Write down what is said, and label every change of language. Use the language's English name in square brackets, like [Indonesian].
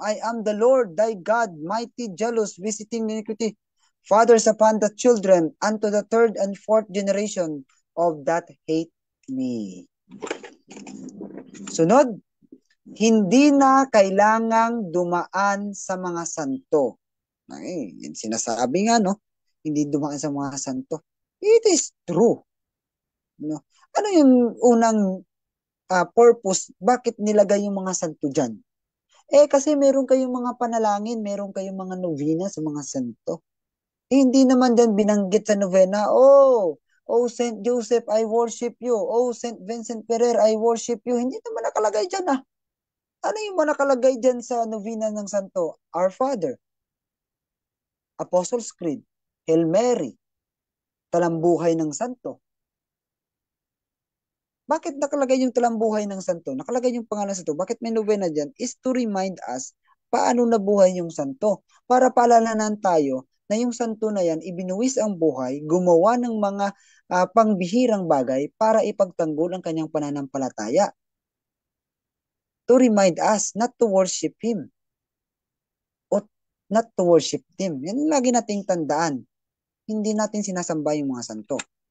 [English] I am the Lord thy God, mighty, jealous, visiting iniquity, fathers upon the children, unto the third and fourth generation of that hate me. [Filipino] Sunod, hindi na kailangang dumaan sa mga santo. Sinasabi nga, no? Hindi dumaan sa mga santo. [English] It is true. [Filipino] No? Ano yung unang purpose? Bakit nilagay yung mga santo dyan? Kasi meron kayong mga panalangin, meron kayong mga novena sa mga santo. Hindi naman din binanggit sa novena, [English] oh Saint Joseph, I worship you. Oh, Saint Vincent Ferrer, I worship you. [Filipino] Hindi naman nakalagay dyan, ah. Ano yung nakalagay dyan sa novena ng santo? Our Father, Apostles' Creed, Hail Mary, talambuhay ng santo. Bakit nakalagay yung talambuhay ng santo? Nakalagay yung pangalan sa santo. Bakit may novena dyan? [English] Is to remind us [Filipino] paano nabuhay yung santo. Para paalalanan tayo na yung santo na yan, ibinuwis ang buhay, gumawa ng mga pangbihirang bagay para ipagtanggol ang kanyang pananampalataya. [English] To remind us not to worship Him. O not to worship Him. [Filipino] Yan lagi nating tandaan. Hindi natin sinasamba yung mga santo.